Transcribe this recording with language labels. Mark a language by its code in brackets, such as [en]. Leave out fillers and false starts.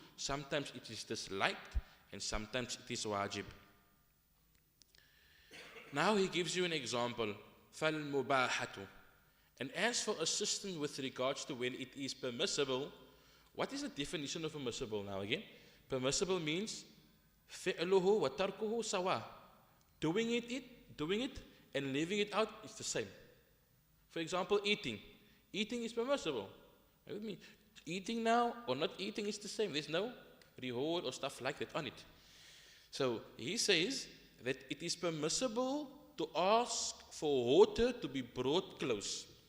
[en] Sometimes it is disliked, and sometimes it is wajib. Now he gives you an example. [ar] فَالْمُبَاحَةُ. [en] And as for assistance with regards to when it is permissible, what is the definition of permissible now again? Permissible means [ar] فِعْلُهُ وَتَرْكُهُ سَوَى. [en] Doing it and leaving it out is the same. For example, eating. Eating is permissible. Are you with me? Eating now or not eating is the same. There's no reward or stuff like that on it. So he says that it is permissible to ask for water to be brought close.